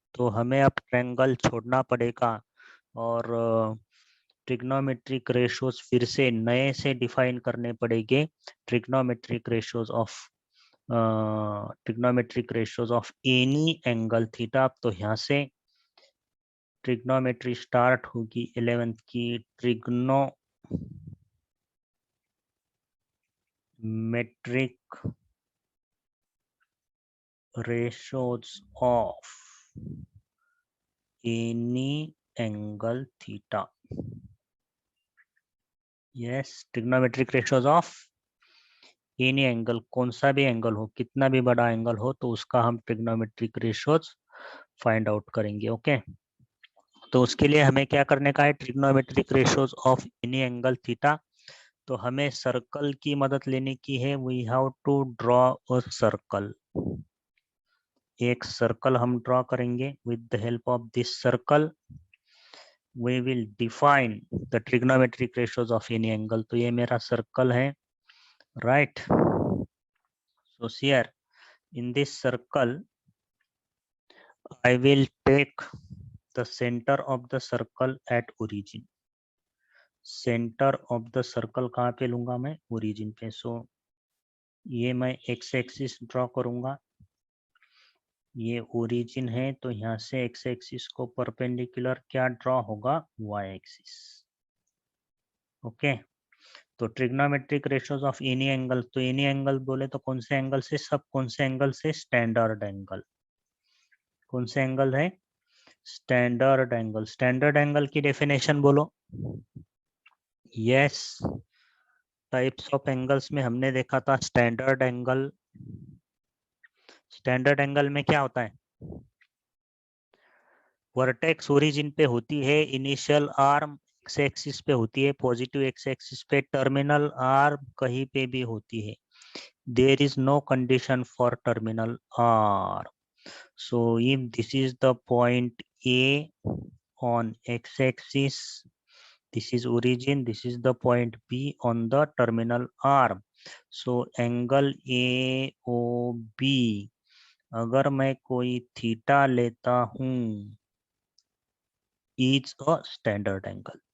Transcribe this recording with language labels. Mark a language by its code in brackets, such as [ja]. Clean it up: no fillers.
[hi] तो हमें अब ट्रायंगल छोड़ना पड़ेगा और ट्रिग्नोमेट्रिक रेशोज फिर से नए से डिफाइन करने पड़ेंगे। [en] Trigonometric ratios of any angle theta. [hi] तो यहाँ से ट्रिग्नोमेट्री स्टार्ट होगी 11th की। [en] Trigonometric ratios of any angle theta. Yes, trigonometric ratios of any angle, [hi] कौन सा भी एंगल हो, कितना भी बड़ा एंगल हो, तो उसका हम ट्रिग्नोमेट्रिक रेशियोज फाइंड आउट करेंगे। ओके, तो उसके लिए हमें क्या करने का है? [en] Trigonometric ratios of any angle theta. [hi] तो हमें सर्कल की मदद लेने की है। [en] We have to draw a circle. [hi] एक सर्कल हम ड्रॉ करेंगे। [en] With the help of this circle we will define the trigonometric ratios of any angle. [hi] तो ये मेरा सर्कल है, right. [en] So here in this circle I will take the centre of the circle at origin. Centre of the circle [hi] कहाँ पे लूंगा मैं? [en] Origin पे। [hi] सो ये मैं एक्स एक्सिस ड्रॉ करूंगा, ये ओरिजिन है, तो यहाँ से एक्स एक्सिस को परपेंडिकुलर क्या ड्रॉ होगा? Y axis. [en] okay, तो trigonometric ratios of any angle, तो any angle [hi] बोले तो कौन से एंगल से? सब कौन से एंगल से? Standard angle. कौन से एंगल है? [en] Standard angle. [hi] स्टैंडर्ड एंगल की डेफिनेशन बोलो। यस, [en] types of angles [hi] में हमने देखा था स्टैंडर्ड एंगल। स्टैंडर्ड एंगल में क्या होता है? वर्टेक्स ओरिजिन पे होती है, इनिशियल आर्म एक्स एक्सिस पे होती है, पॉजिटिव एक्स एक्सिस पे, टर्मिनल आर्म कहीं पे भी होती है। [en] There is no condition for terminal arm. So if this is the point A on x-axis, this is origin, this is the point B on the terminal arm. So angle AOB, [hi] अगर मैं कोई theta लेता हूँ, [en] is a standard angle.